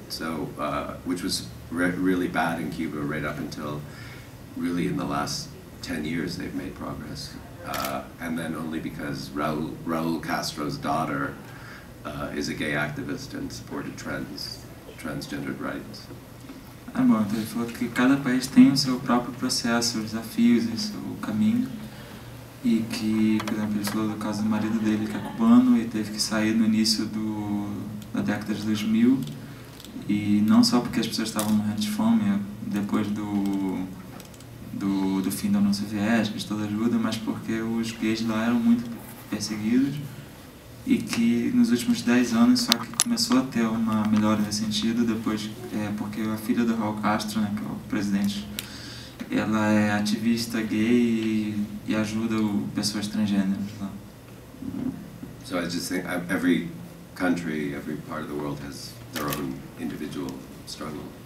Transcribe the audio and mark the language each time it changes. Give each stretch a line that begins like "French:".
English: So which was really bad in Cuba right up until really in the last 10 years they've made progress, and then only because Raul Castro's daughter is a gay activist and supported transgendered rights.
Portuguese: Bom, então ele falou que cada país tem o seu próprio processo, seus desafios e seu caminho, e que, por exemplo, ele falou do caso do marido dele, que é cubano e teve que sair no início da década de 2000, e não só porque as pessoas estavam morrendo de fome depois do fim da União Soviética, de toda ajuda, mas porque os gays lá eram muito perseguidos, e que nos últimos 10 anos só que começou a ter uma melhora nesse sentido, depois, porque a filha do Raul Castro, né, que é o presidente, ela é ativista gay e ajuda pessoas transgêneras lá.
English: So I just think every country, every part of the world has their own individual struggle.